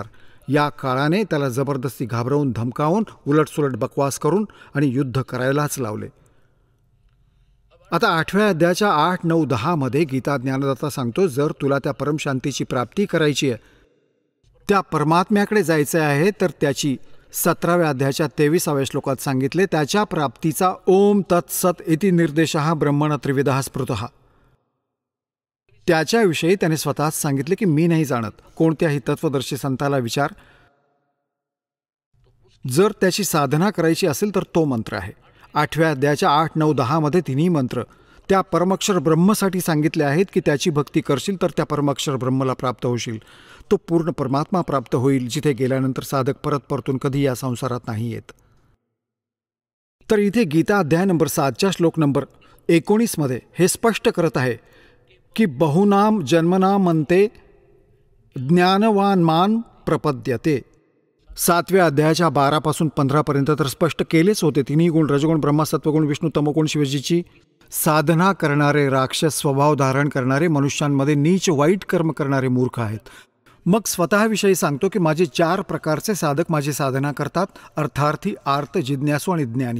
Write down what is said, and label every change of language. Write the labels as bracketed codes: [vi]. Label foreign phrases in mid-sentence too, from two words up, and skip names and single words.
[mr] या काळाने त्याला जबरदस्ती घाबरवून धमकावून उलटसुलट बकवास करून आणि युद्ध करायलाच लावले. आता 8व्या अध्यायाच्या 8, 9, 10 गीता ज्ञानदाता सांगतो, जर तुला त्या परमशांतीची प्राप्ती करायची आहे, त्या परमात्म्याकडे जायचे आहे, तर त्याची 17व्या अध्यायाच्या 23व्या श्लोकात सांगितले, त्याच्या प्राप्तीचा [sa] ओम तत्सत इति निर्देशः ब्रह्मण त्रिविधः स्मृतः. [mr] त्याच्याविषयी त्याने स्वतःच सांगितले की मी नाही जाणत. कोणत्याही तत्वदर्शी संताला विचार, जर त्याची साधना करायची असेल तर तो मंत्र आहे. 8व्या अध्यायाच्या 8, 9, 10 तिन्ही मंत्र त्या परमक्षर ब्रह्मसाठी सांगितले आहेत की त्याची भक्ती करशील तर त्या परमक्षर ब्रह्मला प्राप्त होशील. तो पूर्ण परमात्मा प्राप्त होईल जिथे गेल्यानंतर साधक परतून कधी या संसारात नाही येत. तर इथे गीता अध्याय नंबर 7च्या श्लोक नंबर 19 हे स्पष्ट करत आहे की [sa] बहुनाम जन्मनाम अंते ज्ञानवान मान प्रपद्यते. [mr] 7व्या अध्यायाच्या 12 15 तर स्पष्ट केलेच होते. तिन्ही गुण, रजगुण, ब्रह्मा, सत्वगुण, विष्णू, तमोगुण, शिवजीची साधना करणारे, राक्षस स्वभाव धारण करणारे, मनुष्यांमध्ये नीच वाईट कर्म करणारे मूर्ख आहेत. मग स्वतःविषयी सांगतो की माझे 4 प्रकारचे साधक माझी साधना करतात, अर्थार्थी, आर्त, जिज्ञासू आणि ज्ञानी.